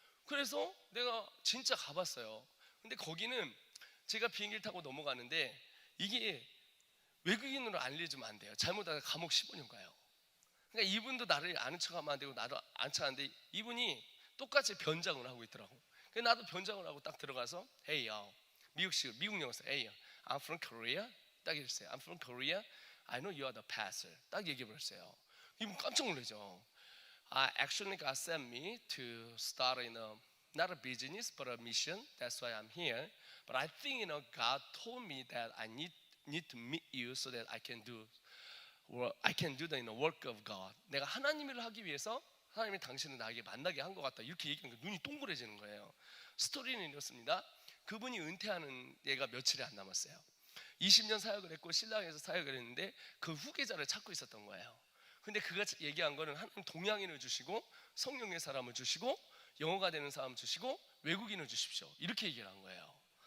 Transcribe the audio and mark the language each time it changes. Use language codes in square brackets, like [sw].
[ko] 그래서 내가 진짜 가봤어요. 근데 거기는 제가 비행기를 타고 넘어가는데 이게 외국인으로 알려주면 안 돼요. 잘못하면 감옥 15년 가요. 그러니까 이분도 나를 아는 척하면 안 되고 나도 안 척하는데 이분이 똑같이 변장을 하고 있더라고. 그래서 나도 변장을 하고 딱 들어가서 Hey yo, 미국 영어에서 [en] Hey, I'm from Korea. [ko] 딱 이랬어요. [en] I'm from Korea. I know you are the pastor. [ko] 딱 얘기해버렸어요. 이분 깜짝 놀라죠. [en] Actually God sent me to start not a business but a mission. That's why I'm here. But I think God told me that I need to meet you so that I can do the work of God. [ko] 내가 하나님 일을 하기 위해서 하나님이 당신을 나에게 만나게 한 것 같다. 이렇게 얘기하니까 눈이 동그래지는 거예요. 스토리는 이렇습니다. 그분이 은퇴하는 예가 며칠이 안 남았어요. 20년 사역을 했고 신랑에서 사역을 했는데 그 후계자를 찾고 있었던 거예요. 근데 그가 얘기한 거는 하나님 동양인을 주시고 성령의 사람을 주시고 영어가 되는 사람 주시고 외국인을 주십시오, 이렇게 얘기를 한 거예요.